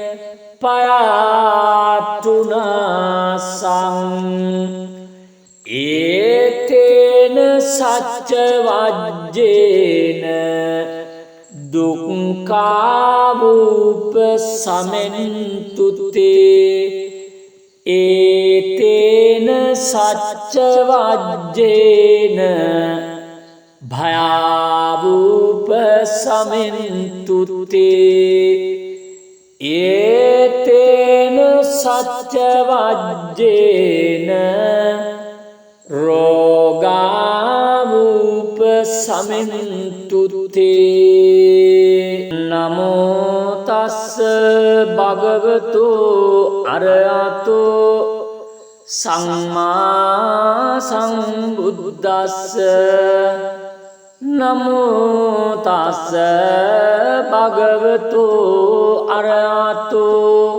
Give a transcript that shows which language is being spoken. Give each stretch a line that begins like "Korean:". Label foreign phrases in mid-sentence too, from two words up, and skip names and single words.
Pali: පයාතුනාසං ඒතේන සච්ච වජ්ජේන දුක්ඛාවූප සමෙන්තුතේ ඒතේන සච්ච වජ්ජේන භයාවූප සමෙන්තුතේ ඒතේන සච්ච වජ්ජේන රෝගාවූප සමෙන්තුතේ නමෝ තස්ස භගවතු අරහතෝ සම්මා සම්බුද්දස්ස නමෝ තස්ස භගවතු අරහතෝ